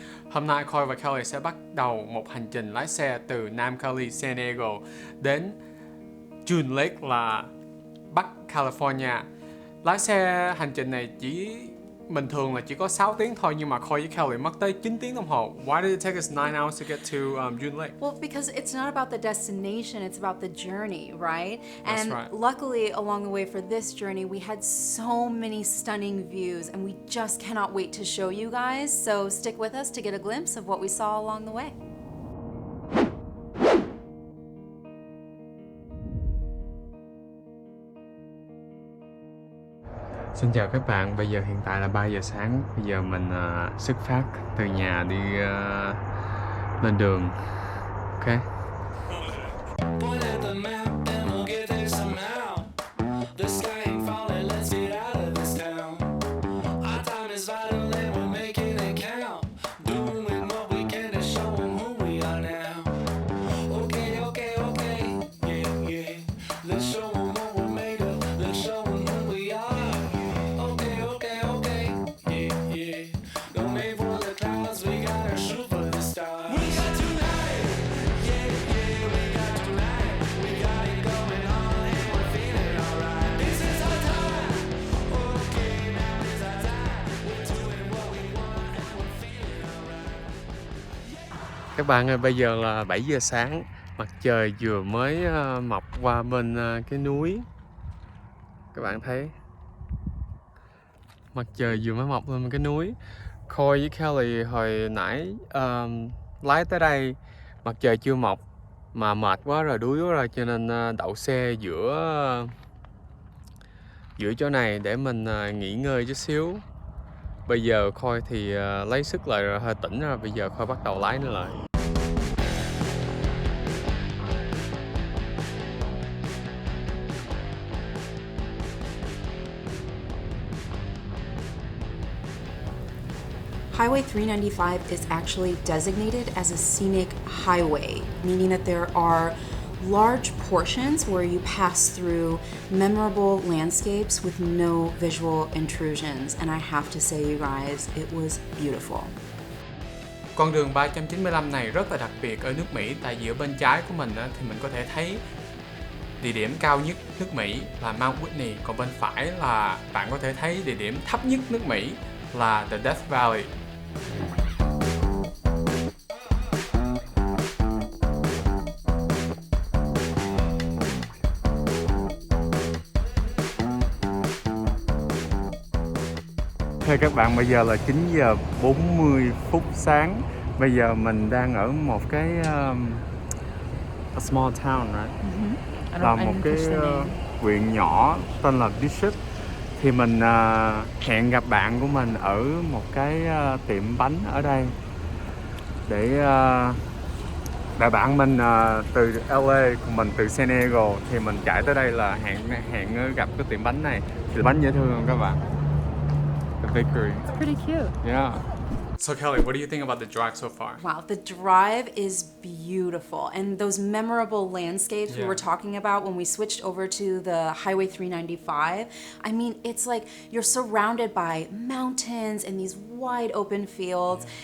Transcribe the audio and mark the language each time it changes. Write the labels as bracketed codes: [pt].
[vi] Hôm nay Khôi và Kelly sẽ bắt đầu một hành trình lái xe từ Nam Cali, San Diego đến June Lake là Bắc California. Lái xe hành trình này bình thường là chỉ có 6 tiếng thôi, nhưng mà Khôi với Kelly mất tới 9 tiếng đồng hồ. [en] Why did it take us 9 hours to get to June Lake? Well, because it's not about the destination, it's about the journey, right? And right. luckily, along the way for this journey, we had so many stunning views, and we just cannot wait to show you guys. So stick with us to get a glimpse of what we saw along the way. [vi] Xin chào các bạn, bây giờ hiện tại là 3 giờ sáng. Bây giờ mình xuất phát từ nhà đi lên đường. [en] Ok. Point at the map and we'll get there somehow. The sky ain't falling, let's get out of this town. Our time is vital and we're making it count. Doing what we can to show them who we are now. Okay, okay, okay, yeah, yeah. Let's show them what we're made of, let's show them who we are. Okay, okay, okay, yeah, yeah. Don't aim for the clouds, we gotta shoot for the stars. We got tonight, yeah, yeah, we got tonight. We got it going on and we're feeling alright. This is our time, okay, now is our time. We're doing what we want and we're feeling alright. [vi] Các bạn ơi, bây giờ là 7 giờ sáng. Mặt trời vừa mới mọc qua bên cái núi. Các bạn thấy mặt trời vừa mới mọc lên cái núi. Khôi với Kelly hồi nãy lái tới đây mặt trời chưa mọc mà mệt quá rồi, đuối quá rồi, cho nên đậu xe giữa chỗ này để mình nghỉ ngơi chút xíu. Bây giờ Khôi thì lấy sức lại rồi, hơi tỉnh rồi. Bây giờ Khôi bắt đầu lái nữa lại. [en] Highway 395 is actually designated as a scenic highway, meaning that there are large portions where you pass through memorable landscapes with no visual intrusions. And I have to say, you guys, it was beautiful. [vi] Con đường 395 này rất là đặc biệt ở nước Mỹ, tại vì ở bên trái của mình thì mình có thể thấy địa điểm cao nhất nước Mỹ là Mount Whitney, còn bên phải là bạn có thể thấy địa điểm thấp nhất nước Mỹ là The Death Valley. Thưa các bạn, bây giờ là 9 giờ 40 phút sáng. Bây giờ mình đang ở một cái [en] a small town, right? [vi] Là một cái huyện nhỏ tên là Bishop. Thì mình hẹn gặp bạn của mình ở một cái tiệm bánh ở đây để bạn mình từ LA, còn mình từ San Diego, thì mình chạy tới đây là hẹn gặp cái tiệm bánh này. Tiệm bánh dễ thương không các bạn? [en] The bakery. It's pretty cute. Yeah. So Kelly, what do you think about the drive so far? Wow, the drive is beautiful. And those memorable landscapes we Yeah. were talking about when we switched over to the Highway 395, I mean, it's like you're surrounded by mountains and these wide open fields.